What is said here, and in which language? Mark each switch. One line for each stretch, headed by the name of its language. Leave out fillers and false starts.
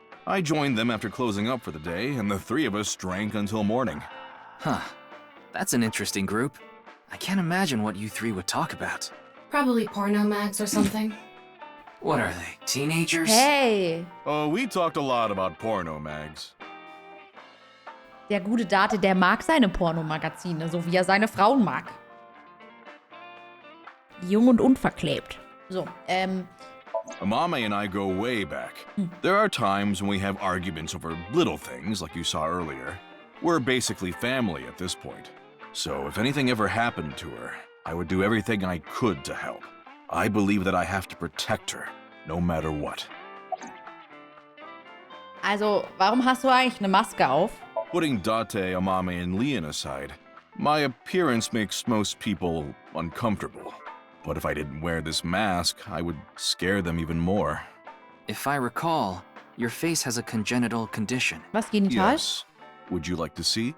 English: I joined them after closing up for the day, and the 3 of us drank until morning. Huh. That's an interesting group. I can't imagine what you 3 would talk about. Probably porno mags or something. What are they, teenagers? Hey. Oh, we talked a lot about porno mags.
German: Der gute Date, der mag seine Pornomagazine, so wie er seine Frauen mag. Jung und unverklebt. So,
English: Amame and I go way back. There are times when we have arguments over little things, like you saw earlier. We're basically family at this point. So if anything ever happened to her, I would do everything I could to help. I believe that I have to protect her, no matter what.
German: also, warum hast du eigentlich eine Maske auf?
English: Putting Date, Amame, and Leon aside, my appearance makes most people uncomfortable. But if I didn't wear this mask, I would scare them even more. If I recall, your face has a congenital condition.
German: Was, genital?
English: Yes. Would you like to see?